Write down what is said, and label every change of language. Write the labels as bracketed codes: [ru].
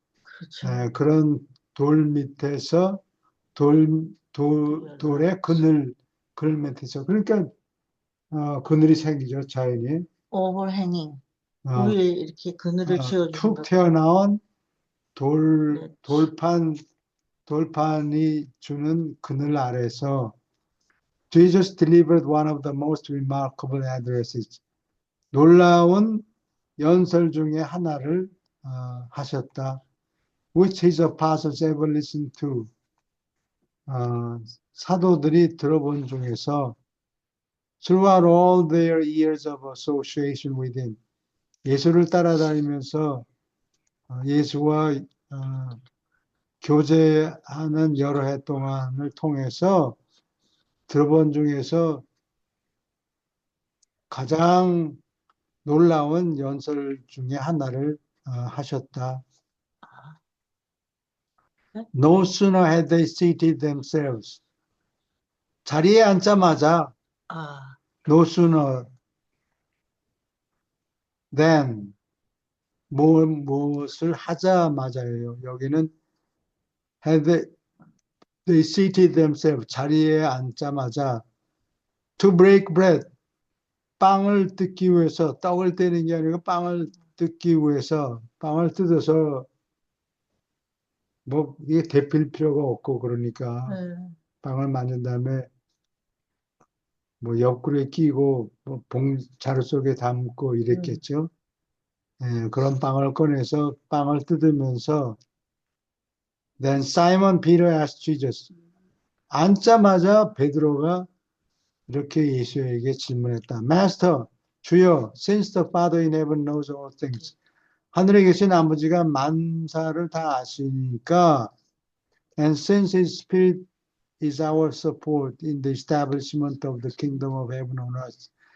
[ko] 그렇죠. 그런 돌 밑에서 돌의 그늘 밑에서 그러니까 그늘이 생기죠, 자연이. 오버해닝. 어, 위에 이렇게 그늘을 지어주는 툭 거. 튀어나온 그렇지. 돌판이 주는 그늘 아래서 [en] Jesus delivered one of the most remarkable addresses. [ko] 놀라운 연설 중에 하나를 하셨다. [en] Which his apostles ever listened to. [ko] 사도들이 들어본 중에서 [en] throughout all their years of association with him. [ko] 예수를 따라다니면서 예수와 교제하는 여러 해 동안을 통해서 들어본 중에서 가장 놀라운 연설 중에 하나를 하셨다. [en] No sooner had they seated themselves. [ko] 자리에 앉자마자 아, [en] no sooner than [ko] 무엇을 하자마자예요. 여기는 [en] had they seated themselves. [ko] 자리에 앉자마자 [en] to break bread. [ko] 빵을 뜯기 위해서 떡을 떼는 게 아니고 빵을 뜯기 위해서 빵을 뜯어서 뭐 이게 데필 필요가 없고 그러니까 네. 빵을 만든 다음에 뭐 옆구리에 끼고 뭐 자루 속에 담고 음, 이랬겠죠. 그런 빵을 꺼내서 빵을 뜯으면서 [en] Then Simon Peter asked Jesus. [ko] 앉자마자 베드로가 이렇게 예수에게 질문했다. [en] Master, [ko] 주여, [en] since the Father in heaven knows all things. [ko] 하늘에 계신 아버지가 만사를 다 아시니까 [en] and since his spirit is our support in the establishment of the kingdom of heaven on earth.